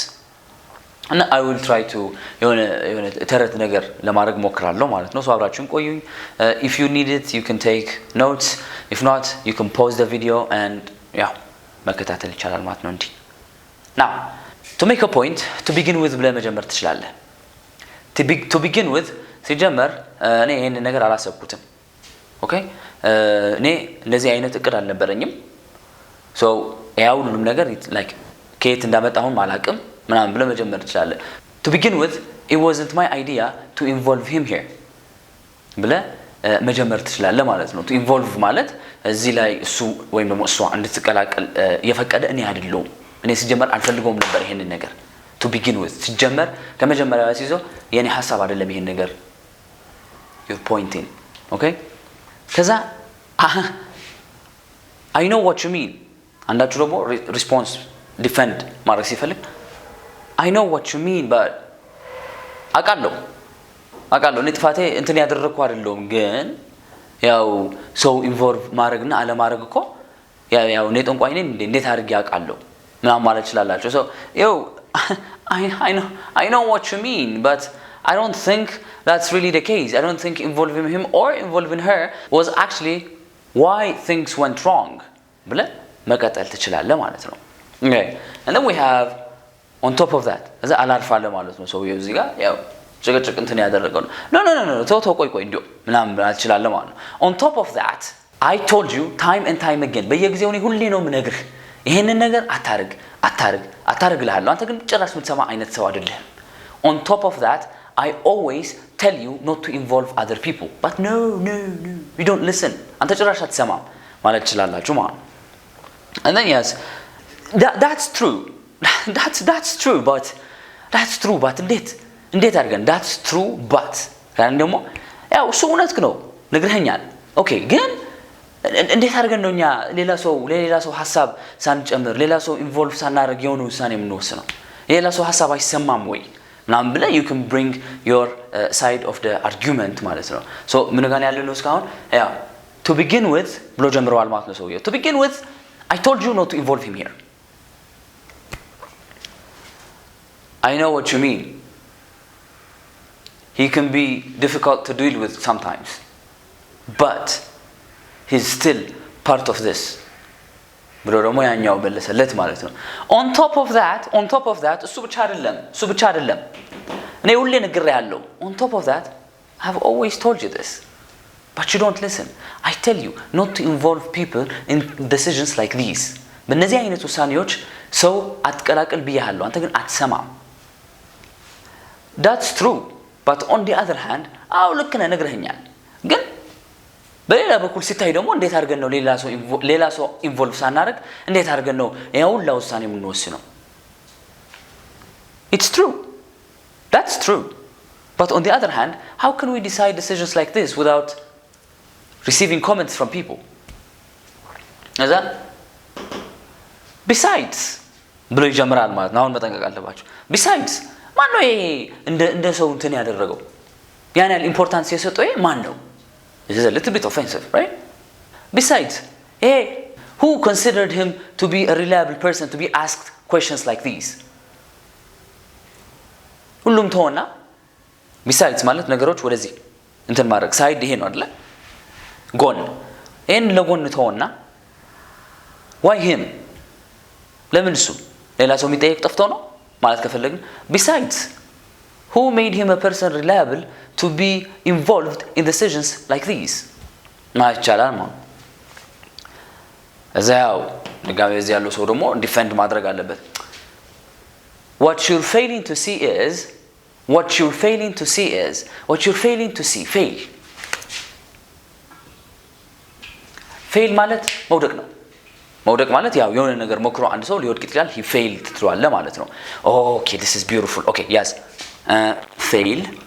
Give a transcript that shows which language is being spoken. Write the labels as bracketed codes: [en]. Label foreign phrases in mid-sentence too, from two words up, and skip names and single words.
[en] and I will try to [am] የሆነ ተረት ነገር ለማድረግ ሞክራለሁ ማለት ነው። [en] so [am] አብራችሁን ቆዩኝ። [en] if you need it you can take notes, if not you can pause the video and [am] መከታተል ይቻላል ማለት ነው። እንዴ [en] now to make a point to begin with [am] ብለህ መጀመር ትችላለህ። [en] to begin with [am] ሲጀመር እኔ ይሄን ነገር አላሰብኩትም። ኦኬ እኔ እንደዚህ አይነት እቅድ አልነበረኝም። so ያው ሁሉም ነገር like ከየት እንዳመጣሁን ማላቅም ምናምን ብለህ መጀመር ትችላለህ። [en] to begin with it wasn't my idea to involve him here [am] ብለህ መጀመር ትችላለህ ማለት ነው። [en] to involve [am] ማለት እዚህ ላይ እሱ ወይም ደግሞ እሷ እንድትቀላቀል የፈቀደ እኔ አይደለሁም። እኔ ሲጀመር አልፈልገውም ነበር ይሄን ነገር። to begin with ሲጀመር ከመጀመሪያው ሲዞ የኔ ሐሳብ አይደለም ይሄን ነገር [en] you're pointing. [am] okay ከዛ [en] I know what you mean [am] አንዳችሁ ደግሞ [en] response defend [am] ማድረግ ሲፈልግ [en] I know what you mean but [am] አቃለው እኔ ጥፋቴ እንትን ያደረኩ አይደለም ግን ያው ሰው ኢንቮልቭ ማድረግና አለ ማድረግ እኮ ያው እኔ ጠንቋይ ነኝ እንዴት አድርጌ አቃለው ምናምን ማለት ይችላልላችሁ [en] so yo I know what you mean but I don't think that's really the case I don't think involving him or involving her was actually why things went wrong [am] ብለ መቀጠል ትችላለህ ማለት ነው [en] okay and then we have on top of that [am] እዛ አላርፋለ ማለት ነው ሰው እዚህ ጋር ያው ጭቅጭቅ እንትን ያደረገው [en] no [am] ተው ቆይ እንዴ ምናምን አልችላለሁ ማለት ነው [en] on top of that I told you time and time again [am] በየጊዜው እኔ ሁሌ ነው ምነግርህ ይሄንን ነገር አታርግ ልሃለሁ አንተ ግን ጭራሽ ምትሰማ አይነት ሰው አይደለም [en] on top of that I always tell you not to involve other people but no you don't listen [am] አንተ ጭራሽ አትሰማም ማለት ይችላልላችሁ ማለት [en] and then yes that's true that's true but [am] እንዴት አድርገን [en] that's true but [am] ካን ደግሞ ያው እሱ እውነት ነው ነግረኸኛል ኦኬ ግን እንዴት አድርገን ነው እኛ ሌላ ሰው ሐሳብ ሳንጨምር ሌላ ሰው ኢንቮልቭ ሳናደርግ የሆነ ውሳኔ የምንወስነው ሌላ ሰው ሐሳብ አይሰማም ወይ ምናምን ብለህ [en] you can bring your side of the argument [am] ማለት ነው so ምን ጋር ያለው ነው እስካሁን ያው [en] to begin with [am] ብሎ ጀምረዋል ማለት ነው ሰውዬው [en] to begin with I told you not to involve him here I know what you mean he can be difficult to deal with sometimes but he's still part of this [am] ብሎ ደግሞ ያኛው በለሰለት ማለት [en] ነው on top of that [am] እሱ ብቻ አይደለም እኔ ሁሌ ነግሬሃለሁ [en] on top of that I've always told you this but you don't listen I tell you not to involve people in decisions like these [am] በእነዚህ አይነት ውሳኔዎች ሰው አትቀላቅል ብያለሁ አንተ ግን አትሰማም [en] that's true but on the other hand [am] አው ልክ ነህ ነግረኸኛል ግን በሌላ በኩል ሲታይ ደግሞ እንዴት አድርገን ነው ሌላ ሰው ኢንቮልቭ ሳናደርግ እንዴት አድርገን ነው ያው ለውሳኔ የምንወስነው [en] it's true that's true but on the other hand how can we decide decisions like this without receiving comments from people is that besides [am] ብሎ ይጀምራል ማለት ነው አሁን መጠንቀቅ አለባችሁ [en] besides [am] ማን ነው ይሄ እንደ ሰው እንትን ያደረገው ያን ያህል ኢምፖርታንስ የሰጠው ይሄ ማን ነው [en] This is a little bit offensive, right? Besides, who considered him to be a reliable person to be asked questions like these? [am] ሁሉም ተወና besides ማለት ነገሮች ወደዚህ እንትን ማድረግ ሳይድ ይሄ ነው አይደል? ጎን ለጎን ተወና [en] why him? [am] ለምን እሱ ሌላ ሰው የሚጠይቅ ጠፍቶ ነው ማለት ከፈለግን [en] besides who made him a person reliable to be involved in decisions like these [am] ማይቻላል ማለት እዛው ንጋቤ እዚህ ያለው ሰው ደግሞ ዲፌንድ ማድረግ አለበት [en] what you're failing to see [am] fail ማለት መውደቅ ማለት ያው የሆነ ነገር ሞክሮ አንድ ሰው ሊወድቅ ይችላል [en] he failed [am] ትሏል ማለት ነው [en] okay this is beautiful okay yes fail